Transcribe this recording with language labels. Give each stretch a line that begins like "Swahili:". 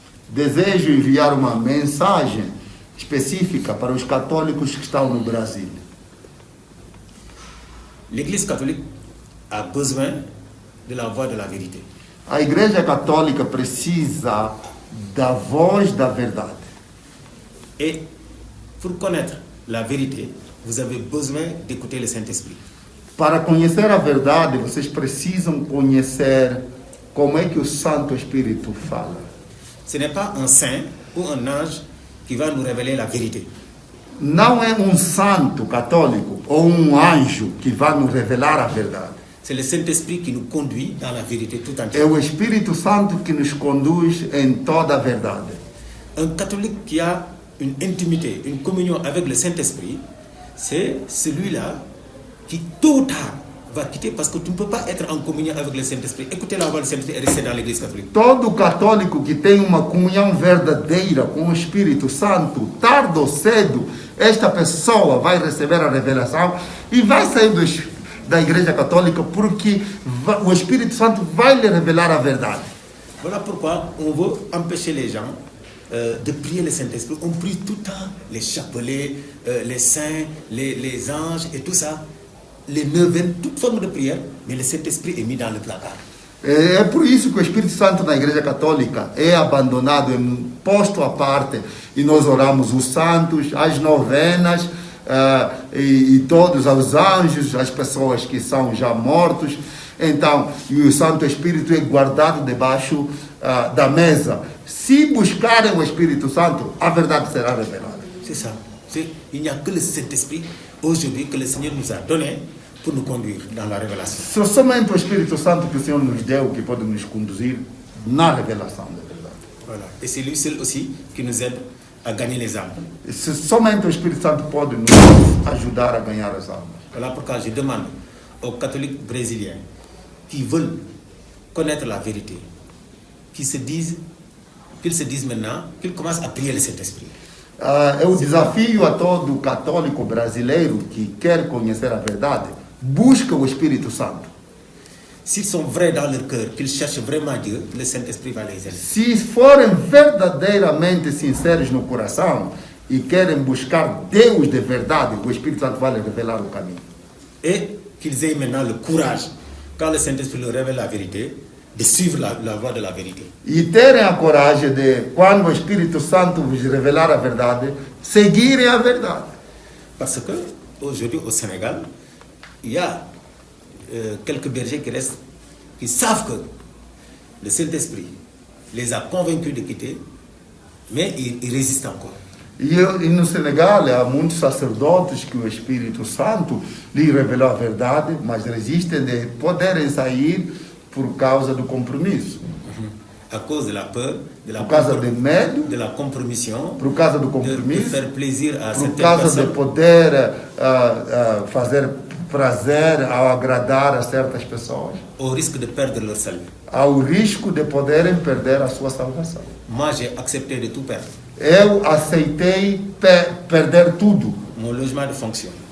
Portuguese: Desejo enviar uma mensagem específica para os católicos que estão no Brasil.
French: L'Église catholique a besoin de la voix de la vérité.
Portuguese: A Igreja Católica precisa da voz da verdade.
French: Et pour connaître la vérité, vous avez besoin d'écouter le Saint-Esprit.
Portuguese: Para conhecer a verdade, vocês precisam conhecer como é que o Santo Espírito fala.
French: Ce n'est pas un saint ou un ange qui va nous révéler la vérité.
Portuguese: Não é um santo católico ou um anjo que vai nos revelar a verdade.
French: C'est le Saint-Esprit qui nous conduit dans la vérité tout
Portuguese: É
French: entière.
Portuguese: o Espírito Santo que nos conduz em toda a verdade.
French: Un catholique qui a une intimité, une communion avec le Saint-Esprit, c'est celui-là qui tôt ou tard va quitter, parce que tu ne peux pas être en communion avec le Saint-Esprit, écouter la voix du Saint-Esprit et rester dans l'Église catholique.
Portuguese: Todo católico que tem uma comunhão verdadeira com o Espírito Santo, tarde ou cedo, esta pessoa vai receber a revelação e vai sair da Igreja Católica, porque o Espírito Santo vai lhe revelar a verdade.
French: Voilà pourquoi on veut empêcher les gens de prier le Saint-Esprit. On prie tout le temps les chapelets, les saints, les anges et tout ça, les neuvaines, toute forme de prière, mais le Saint-Esprit est mis dans le placard.
Portuguese: É por isso que o Espírito Santo na Igreja Católica é abandonado, é posto à parte, e nós oramos os santos, as novenas, e todos os anjos, as pessoas que são já mortos. Então, e o Santo Espírito é guardado debaixo da mesa. Se buscarem o Espírito Santo, a verdade será revelada.
French: C'est ça. Il n'y a que le Saint-Esprit aujourd'hui que le Seigneur nous a donné pour nous conduire dans la révélation.
Portuguese: Somente o Espírito Santo que o Senhor nos deu que pode nos conduzir na revelação da verdade.
French: Voilà. Et c'est lui seul aussi qui nous aide à gagner les âmes.
Portuguese: Somente o Espírito Santo pode nos ajudar a ganhar as almas.
French: Voilà pourquoi je demande aux catholiques brésiliens qui veulent connaître la vérité, qu'ils se disent maintenant, qu'ils commencent à prier le Saint-Esprit.
Portuguese: Eu desafio a todo católico brasileiro que quer conhecer a verdade, busca o Espírito Santo.
French: s'ils sont vrais dans leur cœur, qu'ils cherchent vraiment Dieu, le Saint-Esprit va les aider.
Portuguese: Se forem verdadeiramente sinceros no coração e querem buscar Deus de verdade, o Espírito Santo vai lhes revelar o caminho.
French: Et qu'ils aient maintenant le courage, quand le Saint-Esprit leur révèle la vérité, de suivre la voie de la vérité.
Portuguese: E terem a coragem de, quando o Espírito Santo vos revelar a verdade, seguirem a verdade.
French: Parce que aujourd'hui au Sénégal, il y a quelques bergers qui savent que le Saint-Esprit les a convaincus de quitter, mais ils résistent encore.
Portuguese: E no Senegal há muitos sacerdotes que o Espírito Santo lhe revelou a verdade, mas resistem de poderem sair por causa do compromisso.
French: À cause de la peur,
Portuguese: Por causa do medo,
French: de la compromission,
Portuguese: por causa do
French: de
Portuguese: compromisso,
French: faire plaisir à
Portuguese: por
French: certaines
Portuguese: causa de
French: personnes,
Portuguese: poder fazer prazer ao agradar a certas pessoas,
French: au risque de perdre leur salut.
Portuguese: ao risco de poderem perder a sua salvação.
French: Moi, j'ai accepté de tout perdre.
Portuguese: Eu aceitei perder tudo.
French: Mon logement de fonction,